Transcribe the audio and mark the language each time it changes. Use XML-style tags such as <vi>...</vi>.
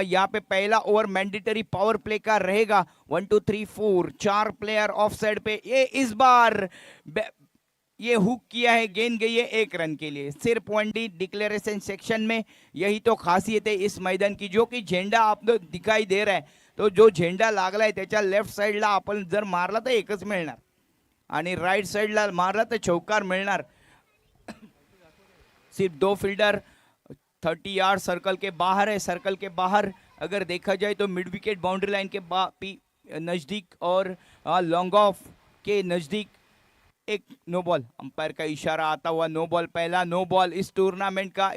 <hi>यहाँ पे पहला ओवर मैंडेटरी पावर प्ले का रहेगा। 1 2 3 4 4 प्लेयर ऑफ साइड पे। ये इस बार ये हुक किया है, गेंद गई है 1 रन के लिए। सिर्फ 1D डिक्लेरेशन सेक्शन में यही तो खासियत है इस मैदान की, जो कि झेंडा आपको दिखाई दे रहा है।</hi> <mr>तो जो झेंडा लागलाय त्याच्या लेफ्ट साइडला आपण जर मारला तर एकच मिळणार आणि राइट साइडला मारला तर चौकार मिळणार।</mr> <hi>सिर्फ 2 फील्डर 30 यार्ड सर्कल के बाहर है। सर्कल के बाहर अगर देखा जाए तो मिड विकेट बाउंड्री लाइन के नज़दीक और लॉन्ग ऑफ के नज़दीक एक नो बॉल, अंपायर का इशारा आता हुआ नो बॉल, पहला नो बॉल इस टूर्नामेंट का।</hi>